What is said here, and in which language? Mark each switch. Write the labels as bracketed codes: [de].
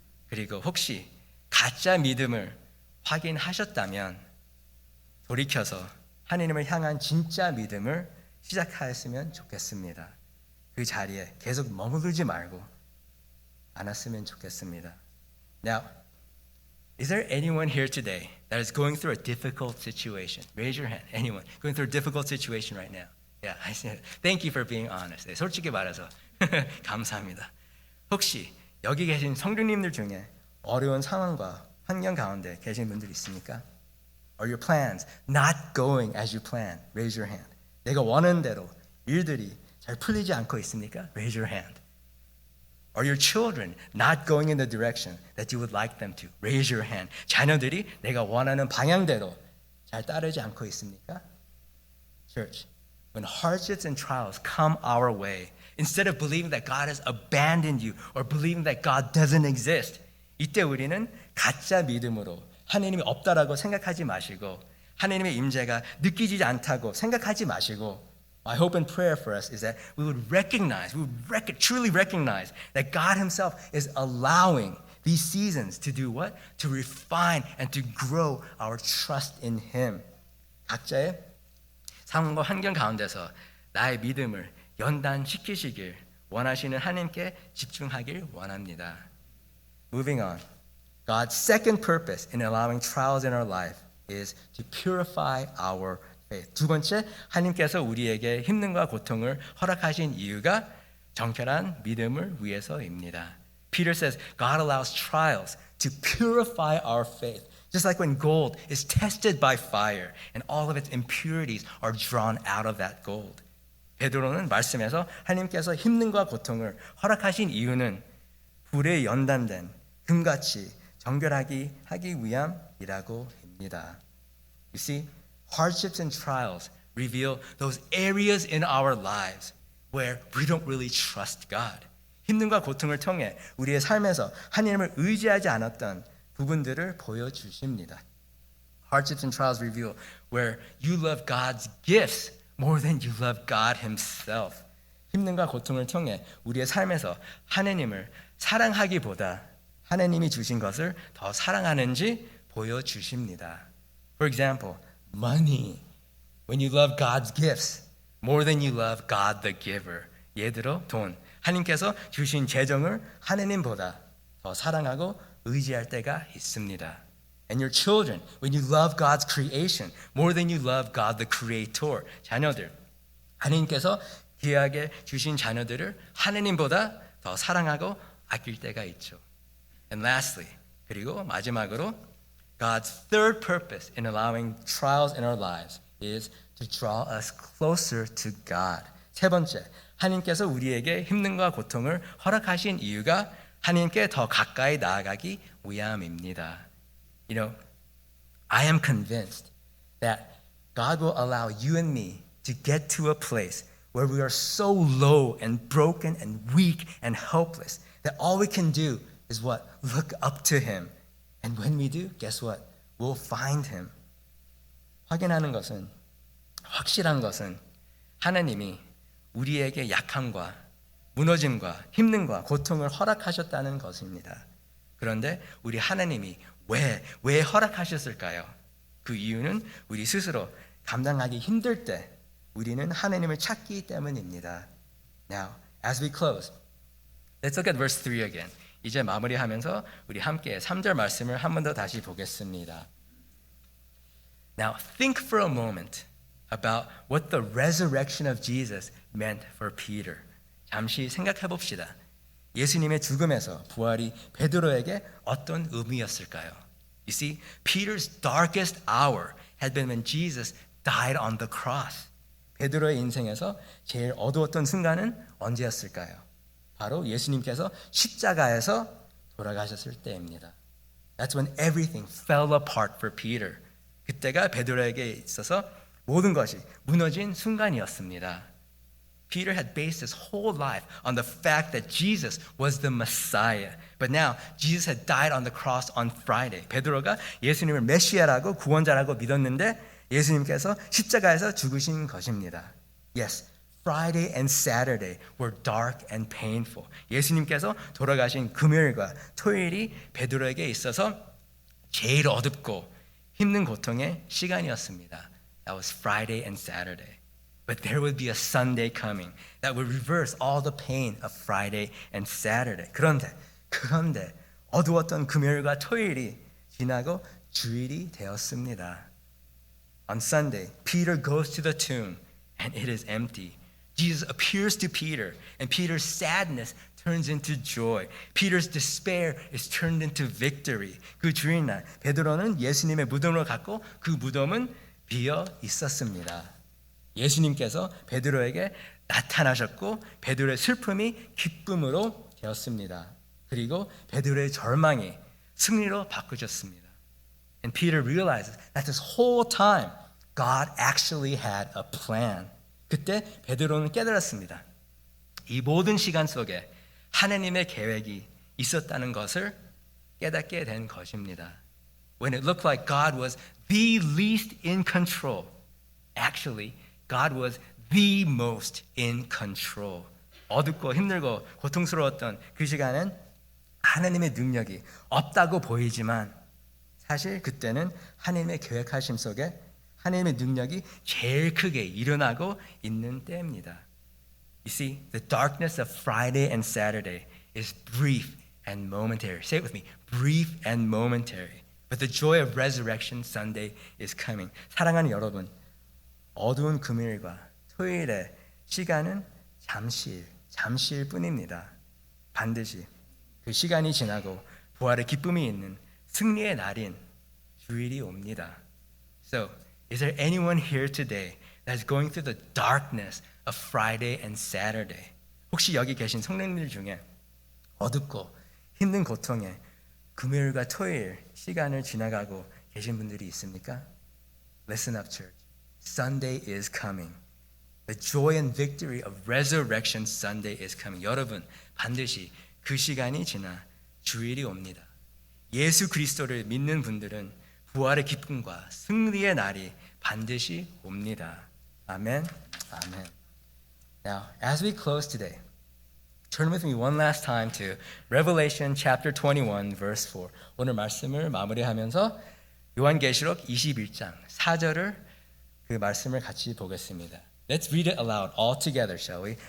[ko] 그리고 혹시 가짜 믿음을 확인하셨다면 돌이켜서 하나님을 향한 진짜 믿음을 시작하였으면 좋겠습니다. 그 자리에 계속 머무르지 말고 않았으면 좋겠습니다. [en] Now, is there anyone here today that is going through a difficult situation? Raise your hand. Anyone going through a difficult situation right now? Yeah, I see it. Thank you for being honest. [ko] 네, 솔직히 말해서 감사합니다. 혹시 여기 계신 성도님들 중에 어려운 상황과 환경 가운데 계신 분들 있습니까? [en] Are your plans not going as you plan? Raise your hand. [ko] 내가 원하는 대로 일들이 잘 풀리지 않고 있습니까? [en] Raise your hand. Are your children not going in the direction that you would like them to? Raise your hand. [ko] 자녀들이 내가 원하는 방향대로 잘 따르지 않고 있습니까? [en] Church, when hardships and trials come our way, instead of believing that God has abandoned you or believing that God doesn't exist, [ko] 이때 우리는 가짜 믿음으로 하나님이 없다라고 생각하지 마시고 [en] 하나님의 임재가 느끼지 않다고 생각하지 마시고 My hope and prayer for us is that we would truly recognize that God Himself is allowing these seasons to do what? To refine and to grow our trust in Him. [ko] 각자의 상황과 환경 가운데서 나의 믿음을 연단시키시길 원하시는 하나님께 집중하길 원합니다. [en] Moving on. God's second purpose in allowing trials in our life is to purify our faith. [ko] 두 번째, 하나님께서 우리에게 힘듦과 고통을 허락하신 이유가 정결한 믿음을 위해서입니다. [en] Peter says, God allows trials to purify our faith. Just like when gold is tested by fire and all of its impurities are drawn out of that gold. [ko] 베드로는 말씀에서 하나님께서 힘듦과 고통을 허락하신 이유는 불에 연단된 금같이 정결하기 위함이라고 합니다. [en] You see, hardships and trials reveal those areas in our lives where we don't really trust God. [ko] 힘듦과 고통을 통해 우리의 삶에서 하나님을 의지하지 않았던 부분들을 보여주십니다. [en] Hardships and trials reveal where you love God's gifts more than you love God Himself. [ko] 힘듦과 고통을 통해 우리의 삶에서 하나님을 사랑하기보다 하나님이 주신 것을 더 사랑하는지 보여주십니다. [en] For example, money. When you love God's gifts more than you love God the giver. [ko] 예를 들어 돈. 하나님께서 주신 재정을 하나님보다 더 사랑하고 의지할 때가 있습니다. [en] And your children, when you love God's creation more than you love God the creator. [ko] 자녀들. 하나님께서 귀하게 주신 자녀들을 하나님보다 더 사랑하고 아낄 때가 있죠. [en] And lastly, [ko] 그리고 마지막으로 [en] God's third purpose in allowing trials in our lives is to draw us closer to God. [ko] 세 번째, 하나님께서 우리에게 힘듦과 고통을 허락하신 이유가 하나님께 더 가까이 나아가기 위함입니다. [en] You know, I am convinced that God will allow you and me to get to a place where we are so low and broken and weak and helpless that all we can do is what? Look up to Him. And when we do, guess what? We'll find Him. [ko] 확인하는 것은, 확실한 것은 하나님이 우리에게 약함과 무너짐과 힘듦과 고통을 허락하셨다는 것입니다. 그런데 우리 하나님이 왜 허락하셨을까요? 그 이유는 우리 스스로 감당하기 힘들 때 우리는 하나님을 찾기 때문입니다. [en] Now, as we close, let's look at verse 3 again. [ko] 이제 마무리하면서 우리 함께 3절 말씀을 한 번 더 다시 보겠습니다. [en] Now, think for a moment about what the resurrection of Jesus meant for Peter. [ko] 잠시 생각해 봅시다. 예수님의 죽음에서 부활이 베드로에게 어떤 의미였을까요? [en] You see, Peter's darkest hour had been when Jesus died on the cross. [ko] 베드로의 인생에서 제일 어두웠던 순간은 언제였을까요? 바로 예수님께서 십자가에서 돌아가셨을 때입니다. [en] That's when everything fell apart for Peter. [ko] 그때가 베드로에게 있어서 모든 것이 무너진 순간이었습니다. [en] Peter had based his whole life on the fact that Jesus was the Messiah. But now Jesus had died on the cross on Friday. [ko] 베드로가 예수님을 메시아라고 구원자라고 믿었는데 예수님께서 십자가에서 죽으신 것입니다. [en] Yes, Friday and Saturday were dark and painful. [ko] 예수님께서 돌아가신 금요일과 토요일이 베드로에게 있어서 제일 어둡고 힘든 고통의 시간이었습니다. [en] That was Friday and Saturday. But there would be a Sunday coming that would reverse all the pain of Friday and Saturday. [ko] 그런데 어두웠던 금요일과 토요일이 지나고 주일이 되었습니다. [en] On Sunday, Peter goes to the tomb and it is empty. Jesus appears to Peter and Peter's sadness turns into joy. Peter's despair is turned into victory. [ko] 그 주일날 베드로는 예수님의 무덤으로 갔고 그 무덤은 비어 있었습니다. 예수님께서 베드로에게 나타나셨고 베드로의 슬픔이 기쁨으로 되었습니다. 그리고 베드로의 절망이 승리로 바꾸셨습니다. [en] And Peter realizes that this whole time God actually had a plan. [ko] 그때 베드로는 깨달았습니다. 이 모든 시간 속에 하나님의 계획이 있었다는 것을 깨닫게 된 것입니다. [en] When it looked like God was the least in control, actually God was the most in control. [ko] 어둡고 힘들고 고통스러웠던 그 시간은 하나님의 능력이 없다고 보이지만 사실 그때는 하나님의 계획하심 속에 하나님의 능력이 제일 크게 일어나고 있는 때입니다. [en] You see, the darkness of Friday and Saturday is brief and momentary. Say it with me. Brief and momentary. But the joy of resurrection Sunday is coming. [ko] 사랑하는 여러분, 어두운 금요일과 토요일의 시간은 잠시일 뿐입니다. 반드시 그 시간이 지나고 부활의 기쁨이 있는 승리의 날인 주일이 옵니다. [en] So, is there anyone here today that's going through the darkness of Friday and Saturday? [ko] 혹시 여기 계신 성도님들 중에 어둡고 힘든 고통에 금요일과 토요일 시간을 지나가고 계신 분들이 있습니까? [en] Listen up, church. Sunday is coming. The joy and victory of Resurrection Sunday is coming. [ko] 여러분, 반드시 그 시간이 지나 주일이 옵니다. 예수 그리스도를 믿는 분들은 부활의 기쁨과 승리의 날이 반드시 옵니다. 아멘. 아멘. [en] Now, as we close today, turn with me one last time to Revelation chapter 21 verse 4. [ko] 오늘 말씀을 마무리하면서 요한계시록 21장 4절을 그 말씀을 같이 보겠습니다. [en] Let's read it aloud all together, shall we?